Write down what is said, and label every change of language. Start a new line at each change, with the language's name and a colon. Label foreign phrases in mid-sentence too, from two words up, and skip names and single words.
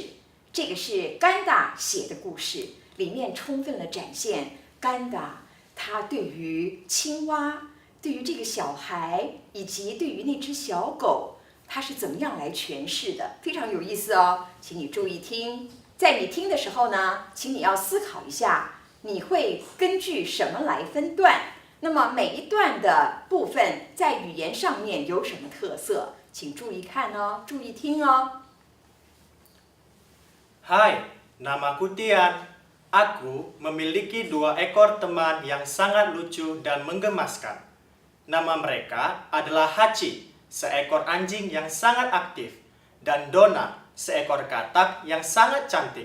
Chinese: 这个是甘达写的故事，里面充分了展现甘达他对于青蛙、对于这个小孩以及对于那只小狗，他是怎么样来诠释的，非常有意思哦。请你注意听，在你听的时候呢，请你要思考一下，你会根据什么来分段？那么每一段的部分在语言上面有什么特色？请注意看哦，注意听哦。
Indonesian: Hai, namaku Tian. Aku memiliki 2 ekor teman yang sangat lucu dan menggemaskan. Nama mereka adalah Hachi, seekor anjing yang sangat aktif, dan Donna, seekor katak yang sangat cantik.